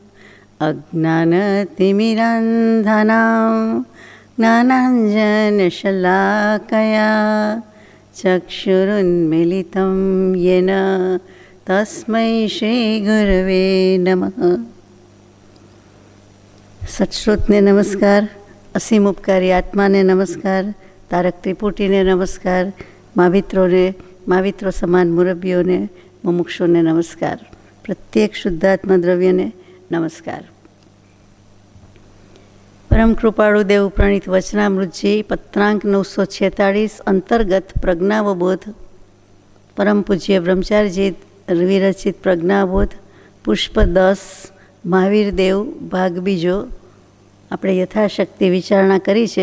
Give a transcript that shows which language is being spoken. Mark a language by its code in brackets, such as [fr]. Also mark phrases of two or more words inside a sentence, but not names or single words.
[sa] अज्ञानतिमिरान्धनां ज्ञानाञ्जनशलाकया चक्षुरुन्मीलितं येन तस्मै श्रीगुरवे नमः। [gu] સત્શ્રોતને નમસ્કાર, અસીમ ઉપકારી આત્માને નમસ્કાર, તારક ત્રિપુટીને નમસ્કાર, માવિત્રો સમાન મુરબ્બીઓને, મુમુક્ષોને નમસ્કાર, પ્રત્યેક શુદ્ધાત્મા દ્રવ્યને નમસ્કાર. પરમ કૃપાળુ દેવ પ્રણીત વચનામૃતજી પત્રાંક 946 અંતર્ગત પ્રજ્ઞાવબોધ પરમ પૂજ્ય બ્રહ્મચારીજી વિરચિત પ્રજ્ઞાબોધ પુષ્પ 10 મહાવીર દેવ ભાગ બીજો આપણે યથાશક્તિ વિચારણા કરી છે.